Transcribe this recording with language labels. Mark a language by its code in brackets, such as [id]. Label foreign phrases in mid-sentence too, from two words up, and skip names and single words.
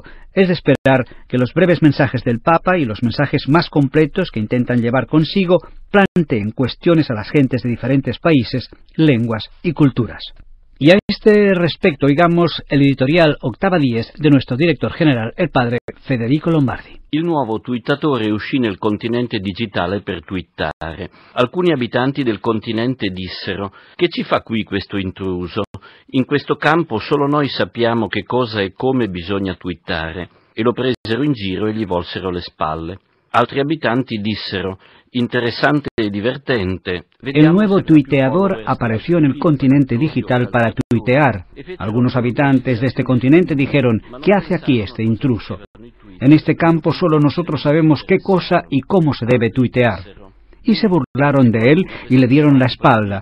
[es] Es de esperar que los breves mensajes del Papa y los mensajes más completos que intentan llevar consigo planteen cuestiones a las gentes de diferentes países, lenguas y culturas. Y a este respecto, oigamos el editorial Octava Dies de nuestro director general, el padre Federico Lombardi. [it] Il nuovo twittatore uscì nel continente digitale per twittare. Alcuni abitanti del continente dissero: «Che ci fa qui questo intruso? In questo campo solo noi sappiamo che cosa e come bisogna twittare». E lo presero in giro e gli volsero le spalle. Altri abitanti dissero: «Interesante e divertente». [es] El nuevo tuiteador apareció en el continente digital para tuitear. Algunos habitantes de este continente dijeron: ¿qué hace aquí este intruso? En este campo solo nosotros sabemos qué cosa y cómo se debe tuitear. Y se burlaron de él y le dieron la espalda.